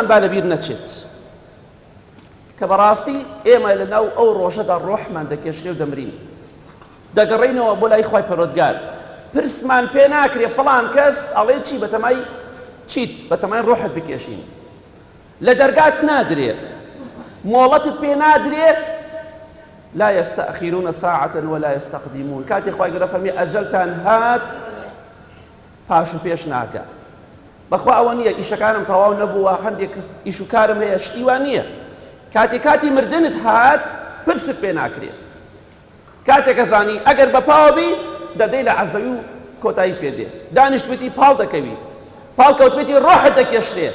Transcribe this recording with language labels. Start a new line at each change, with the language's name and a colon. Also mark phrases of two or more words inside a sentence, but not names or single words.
Central Kurdish: با لەبیر نەچێت کە بەڕاستی ئێمە لە ناو ئەو ڕۆژەدا ڕۆحمان دەکێشرێ و دەمرین، دەگەڕێینەوە بۆ لای خوای پەروەردگار، پرسمان پێ ناکرێ فڵان کەس ئەڵێ چی بەتەمای چیت بەتەمای ڕۆحت بکێشین، لە دەرگات نادرێ، مۆڵەتت پێ نادرێ،
Arabic: لا يستأخرون ساعة ولا يستقدمون.
Central Kurdish: کاتی خوای گەورە فەرمی ئەجەلتان هات پاش و پێش ناکە. بەخوا ئەوە نییە ئیشەکانم تەواو نەبووە، هەندێک کەس ئیش و کارم هەیە، شتیوان نییە. کاتی مردنت هات پرست پێ ناکرێ. کاتێک ئەزانی ئەگەر بەپاوە بی دەدەی لە عەزەوی و کۆتایی پێدێ، دانیشتوێتی پاڵ دەکەوی، پاڵ کەوتوێتی ڕۆحت دەکێشرێ.